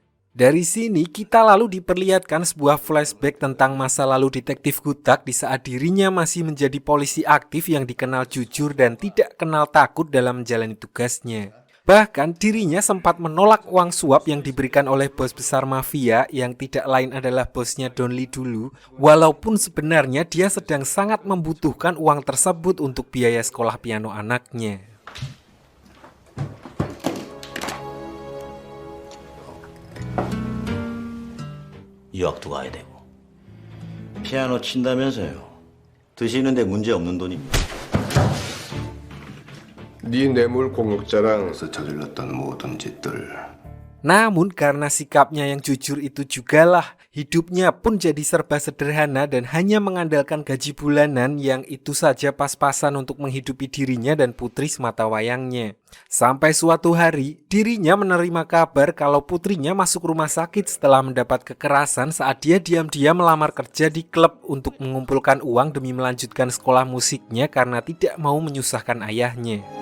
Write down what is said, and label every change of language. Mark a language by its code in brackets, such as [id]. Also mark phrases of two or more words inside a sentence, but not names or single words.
[id] Dari sini kita lalu diperlihatkan sebuah flashback tentang masa lalu Detektif Kutak di saat dirinya masih menjadi polisi aktif yang dikenal jujur dan tidak kenal takut dalam menjalani tugasnya. Bahkan dirinya sempat menolak uang suap yang diberikan oleh bos besar mafia yang tidak lain adalah bosnya Don Lee dulu, walaupun sebenarnya dia sedang sangat membutuhkan uang tersebut untuk biaya sekolah piano anaknya. [ko] 유학도 가야 되고 피아노 친다면서요. 드시는데 문제 없는 돈입니다. 네 뇌물 공역자랑에서 저질렀던 모든 짓들 [id] Namun karena sikapnya yang jujur itu jugalah, hidupnya pun jadi serba sederhana dan hanya mengandalkan gaji bulanan yang itu saja pas-pasan untuk menghidupi dirinya dan putri sematawayangnya. Sampai suatu hari, dirinya menerima kabar kalau putrinya masuk rumah sakit setelah mendapat kekerasan saat dia diam-diam melamar kerja di klub untuk mengumpulkan uang demi melanjutkan sekolah musiknya karena tidak mau menyusahkan ayahnya.